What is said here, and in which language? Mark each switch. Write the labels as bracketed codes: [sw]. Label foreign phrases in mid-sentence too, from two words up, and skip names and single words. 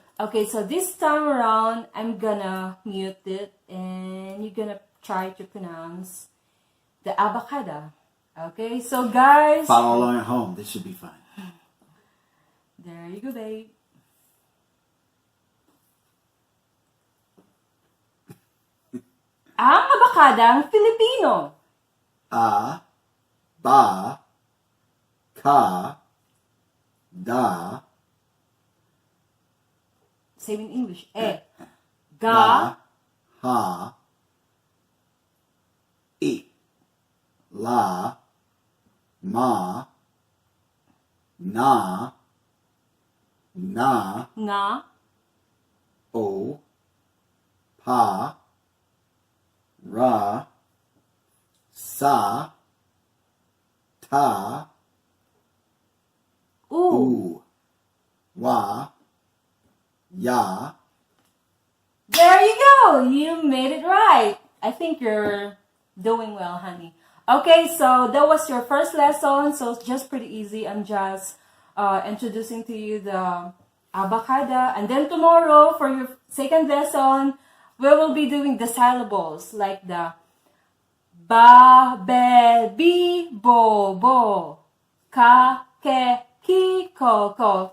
[en] Okay, so this time around, I'm gonna mute it, and you're gonna try to pronounce the abakada. Okay, so guys, Follow along at home. This should be fun. there you go, babe. [tl] Ang abakadang Filipino. A, ba, ka, da, [en] Same in English. [tl] E. Ga. ha, I, la, ma, na, Nga. o, pa, ra, sa, ta, U. wa, ya. [en] There you go. You made it right. I think you're doing well, honey. Okay, so that was your first lesson. So it's just pretty easy. I'm just introducing to you the abakada. And then tomorrow, for your second lesson, we will be doing the syllables, like the ba, [tl] be, bi, bo, bo, ka, ke, ki, ko, ko.